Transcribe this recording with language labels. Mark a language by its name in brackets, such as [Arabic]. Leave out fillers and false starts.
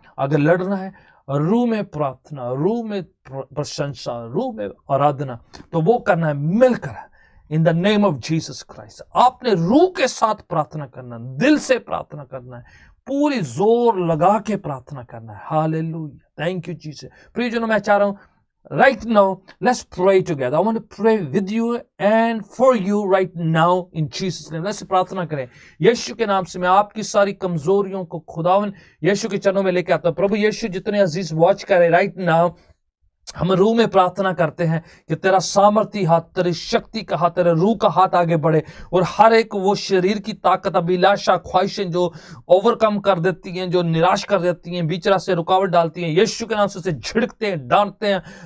[Hindi] अगर लड़ना है रूह में प्रार्थना, रूह में प्रशंसा, रूह में आराधना, तो वो करना है मिलकर [English] In the name of Jesus Christ. [Hindi] आपने रूह के साथ प्रार्थना करना, दिल से प्रार्थना करना है, पूरी जोर लगा के प्रार्थना करना है। [English] Hallelujah, thank you Jesus. [Hindi] प्रियजनों, मैं चाह रहा हूं [English] right now let's pray together. I want to pray with you and for you right now in Jesus name. [Hindi] let's प्रार्थना करें। यीशु के नाम से मैं आपकी सारी कमजोरियों को खुदावन यीशु के चरणों में लेके आता हूं। प्रभु यीशु, जितने अजीज वॉच करें [English] right now, [Hindi] हम रूह में प्रार्थना करते हैं कि तेरा सामर्थी हाथ, तेरी शक्ति का हाथ, तेरे रूह का हाथ आगे बढ़े और हर एक वो शरीर की ताकत, अभिलाषा, ख्वाहिशें जो ओवरकम कर देती हैं, जो निराश कर देती हैं, बीच रास्ते रुकावट डालती हैं, यीशु के नाम से उसे झिड़कते हैं, डांटते हैं।